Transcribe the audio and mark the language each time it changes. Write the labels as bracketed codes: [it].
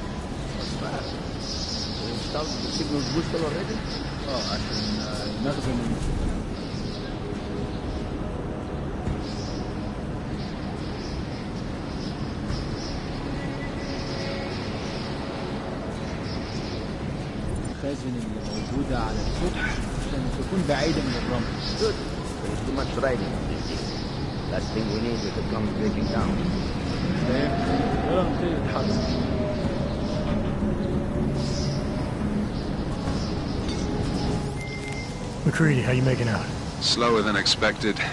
[en] out the signal's boosted already? [ar] Oh, عشان نخزن الخازن اللي موجودة على السطح عشان تكون بعيدة من الرمل. [en] Good. There's too much riding on this thing. Last thing we need is it comes breaking down. McCready, how you making out? Slower than expected.